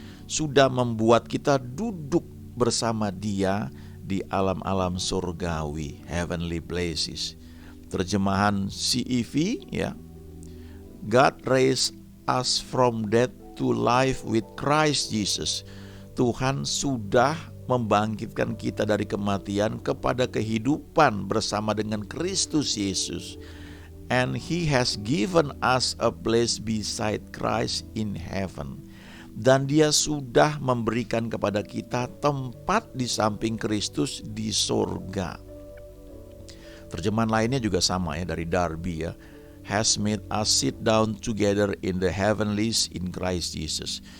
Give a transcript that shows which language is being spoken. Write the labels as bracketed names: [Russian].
[Indonesian] Sudah membuat kita duduk bersama Dia di alam-alam surgawi, [English] heavenly places. [Indonesian] Terjemahan CEV ya, [English] God raised us from death to life with Christ Jesus. [Indonesian] Tuhan sudah membangkitkan kita dari kematian kepada kehidupan bersama dengan Kristus Yesus. [English] And He has given us a place beside Christ in heaven. [Indonesian] Dan Dia sudah memberikan kepada kita tempat di samping Kristus di surga. Terjemahan lainnya juga sama ya, dari Darby ya. [English] Has made us sit down together in the heavenlies in Christ Jesus.